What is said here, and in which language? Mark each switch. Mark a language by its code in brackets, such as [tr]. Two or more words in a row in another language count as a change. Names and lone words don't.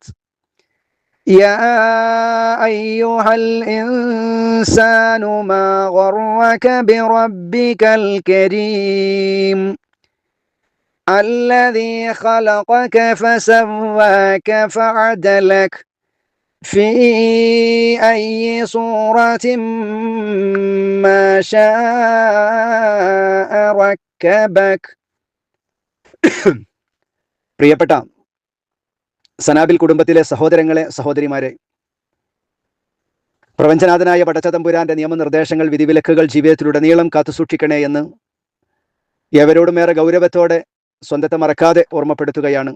[ar] يا أيها الإنسان ما غرك بربك الكريم الذي خلقك فسواك فعدلك في أي صورة ما شاء ركبك. [ml] പ്രിയപ്പെട്ട സനാബിൽ കുടുംബത്തിലെ സഹോദരങ്ങളെ, സഹോദരിമാരെ, പ്രപഞ്ചനാഥനായ പടച്ചതമ്പുരാന്റെ നിയമനിർദ്ദേശങ്ങൾ, വിധിവിലക്കുകൾ ജീവിതത്തിലുടനീളം കാത്തുസൂക്ഷിക്കണേ എന്ന് ഏവരോടുമേറെ ഗൗരവത്തോടെ സ്വന്തത്തെ മറക്കാതെ ഓർമ്മപ്പെടുത്തുകയാണ്.